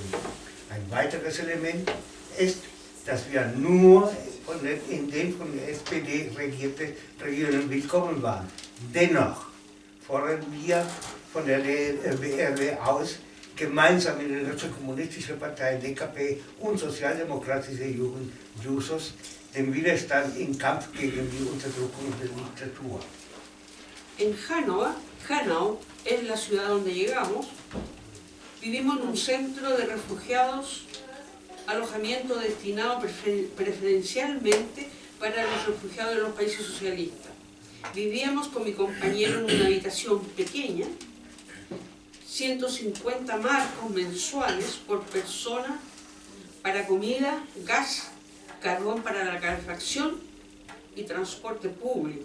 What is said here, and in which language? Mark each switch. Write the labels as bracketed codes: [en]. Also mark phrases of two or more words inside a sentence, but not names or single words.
[de] Ein weiteres Element ist, dass wir nur in den von der SPD regierten Regionen willkommen waren. Dennoch fordern wir von der BRD aus, gemeinsam mit der Deutschen Kommunistischen Partei, DKP und Sozialdemokratische Jugend, Jusos, den Widerstand im Kampf gegen die Unterdrückung der Diktatur. [es] En Hanau es la ciudad donde llegamos, vivimos en un centro de refugiados, alojamiento destinado preferencialmente para los refugiados de los países socialistas. Vivíamos con mi compañero en una habitación pequeña, 150 marcos mensuales por persona para comida, gas, carbón para la calefacción y transporte público.